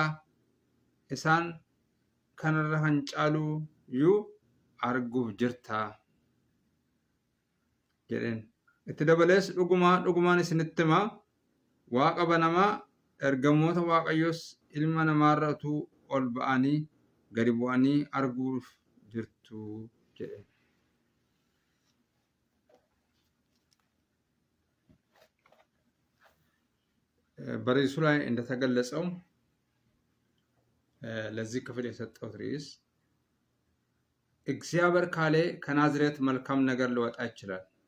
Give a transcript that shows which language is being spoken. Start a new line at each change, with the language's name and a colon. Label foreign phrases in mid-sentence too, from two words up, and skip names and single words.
Oromo: Isaan kanarra kan caalu iyyuu arguuf jirta jedheen. Itti dabalees dhugumaan isinitti hima waaqa banamaa ergamoota Waaqayyoos ilma namaarra utuu ol ba'anii gadi bu'anii arguuf jirtu jedhe.
Amharic: በርዕሱ ላይ እንደተገለጸው ለዚህ ክፍል የሰጠሁት ርዕስ እግዚአብሔር ካለ ከናዝሬት መልካም ነገር ሊወጣ ይችላል።